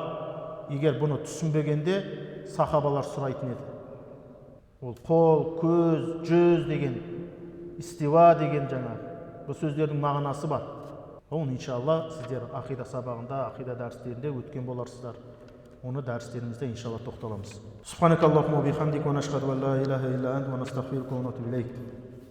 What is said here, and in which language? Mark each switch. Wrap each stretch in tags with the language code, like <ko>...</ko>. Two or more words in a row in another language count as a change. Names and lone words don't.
<kk>Егер бұны түсінбегенде сахабалар сұрайтын еді. Ол қол, көз, жүз деген, истива деген жаңа. Бұл сөздердің мағынасы бар. оны иншалла сіздер ақида сабағында, ақида дәрістерінде өткен боларсыздар. Оны дәрістерімізде иншалла тоқталамыз.</kk> <ar>سبحانك اللهم وبحمدك نشهد أن لا إله إلا أنت نستغفرك ونتوب إليك.</ar>